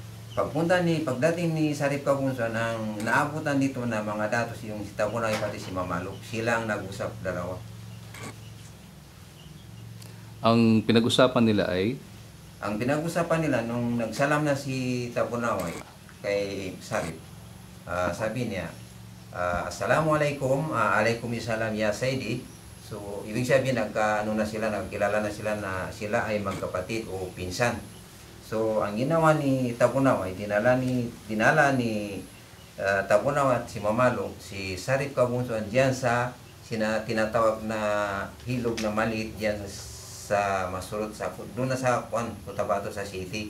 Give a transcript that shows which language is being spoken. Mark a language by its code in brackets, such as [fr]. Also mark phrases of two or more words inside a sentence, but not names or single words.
[tl] Pagdating ni Sarip Kabunsuan, ang naabutan dito na mga datos, yung si Tabunaway pati si Mamaluk, sila ang nag-usap dalawa. Ang pinag-usapan nila ay? Ang pinag-usapan nila, nung nagsalam na si Tabunaway kay Sarip, sabi niya, [ar] السلام عليكم، عليكم السلام يا سيدي. [tl] So, ibig sabihin, nagkilala na sila na sila ay magkapatid o pinsan. So, ang ginawa ni Tabunaway, dinala ni Tabunaway at si Mamaluk, si Sarip Kabunsuan diyan sa tinatawag na hilog na maliit diyan sa Masurot, doon na sa Cotabato sa city.